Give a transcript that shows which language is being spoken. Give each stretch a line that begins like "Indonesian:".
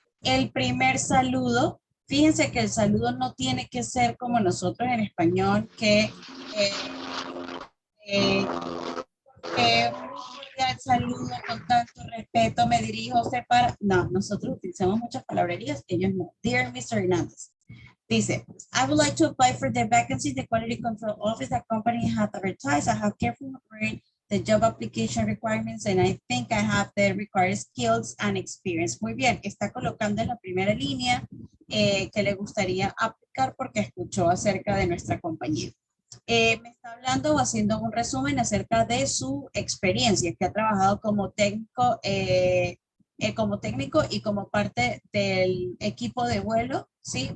Spanish: El primer saludo. Fíjense que el saludo no tiene que ser como nosotros en español, que cordial saludo, con tanto respeto, me dirijo a usted para... No, nosotros utilizamos muchas palabrerías, ellos no.
English: Dear Mr. Hernández.
Spanish: Dice,
English: I would like to apply for the vacancy, the quality control office that company has advertised. I have carefully incorporate the job application requirements and I think I have the required skills and experience.
Spanish: Muy bien, está colocando en la primera línea que le gustaría aplicar porque escuchó acerca de nuestra compañía. Me está hablando o haciendo un resumen acerca de su experiencia, que ha trabajado como técnico y como parte del equipo de vuelo, ¿sí?